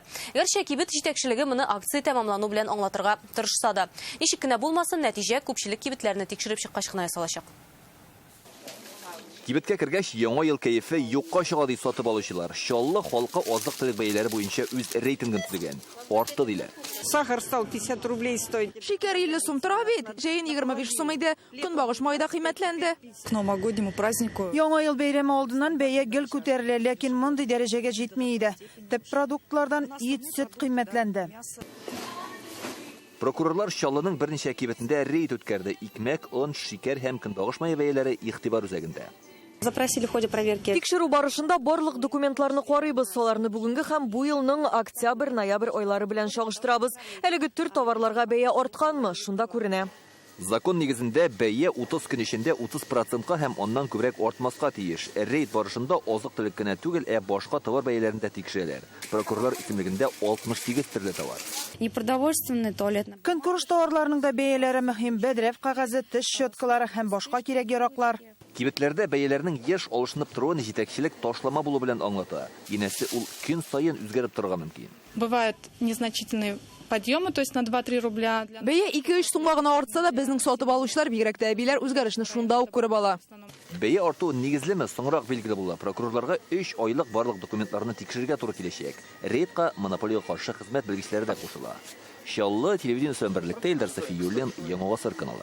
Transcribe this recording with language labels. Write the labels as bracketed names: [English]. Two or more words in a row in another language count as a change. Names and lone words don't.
[Tatar] Гәрчә кибет җитәкчелеге моны акция тәмамлану белән аңлатырга тырышса да. Ничек кенә булмасын, нәтиҗә күпчелек кибетләрне тикшереп чыккач кына ясалачак. Кибеткә кергәч, яңа ел кәефе юкка чыга ди сатып алучылар. Чаллы халкы азык-төлек бәяләре буенча үз рейтингын төзегән. Артты диләр. [Russian] Сахар стал 50 рублей стоить. [Tatar] Шикәр 50 сум тора бит. Җәен 25 сум иде. Көнбагыш майда кыйммәтләнде. [Russian] К новогоднему празднику. [Tatar] Яңа ел бәйрәме алдыннан бәя гел күтәрелә, ләкин мондый дәрәҗәгә җитми иде. Төп продуктлардан ит, сөт кыйммәтләнде. Прокурорлар Чаллының берничә кибетендә рейд үткәрде. Икмәк, он, шикәр һәм көнбагыш мае бәяләре игътибар үзәгендә. [Russian] Запросили в ходе проверки. [Tatar] Тикшерү барышында барлык документларны карыйбыз. Аларны бүгенге һәм бу елның октябрь-ноябрь айлары белән чагыштырабыз. Әлеге төр товарларга бәя артканмы? Шунда күренә. Закон нигезендә бәя 30 көн эчендә 30%-ка һәм оннан күбрәк артмаска тиеш. Рейд барышында азык-төлек кенә түгел, башка товар бәяләрен дә тикшерәләр. Прокурорлар исемлегендә 68 төрле товар. [Russian] Непродовольственный туалет. [Tatar] Көнкүреш товарларының да бәяләре мөһим. Бәдрәф кагазы, теш щеткалары һәм башка кирәк-яраклар. Кибетләрдә бәяләрнең еш алышынып торуын җитәкчелек ташлама булу белән аңлата. Янәсе ул көн саен үзгәреп торырга мөмкин. [Russian] Бывают незначительные подъемы, то есть на 2-3 рубля. [Tatar] Бәя 2-3 сумга гына артса да безнең сатып алучылар бигрәк тә әбиләр үзгәрешне шунда ук күреп ала. Бәя арту нигезлеме соңрак билгеле була. Прокурорларга 3 айлык барлык документларны тикшерергә туры киләчәк. Рейдка монополия каршы хезмәт белгечләре дә кушыла. Чаллы телевидениесе берлектә Илдар Сафиюллин, Яңа Гасыр каналы.